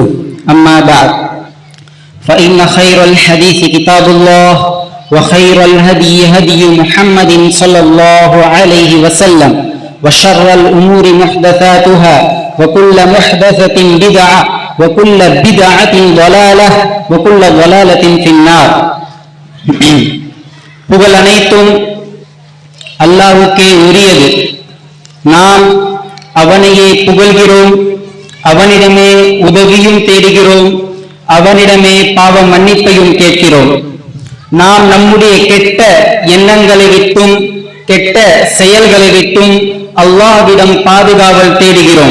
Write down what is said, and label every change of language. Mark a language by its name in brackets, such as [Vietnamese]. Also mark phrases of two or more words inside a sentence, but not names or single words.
[Arabic] أما بعد فإن خير الحديث كتاب الله وخير الهدي هدي محمد صلى الله عليه وسلم وشر الأمور محدثاتها وكل محدثة بدعة وكل بدعة ضلالة وكل ضلالة في النار. [Tamil] புகழ் அனைத்தும் அல்லாஹ்வுக்கே உரியது. நாம் அவனையே புகழ்கிறோம், அவனிடமே உதவியும் தேடுகிறோம், அவனிடமே பாவ மன்னிப்பையும் கேட்கிறோம். நாம் நம்முடைய கெட்ட எண்ணங்களை விட்டும் கெட்ட செயல்களை விட்டும் அல்லாஹ்விடம் பாதுகாவல் தேடுகிறோம்.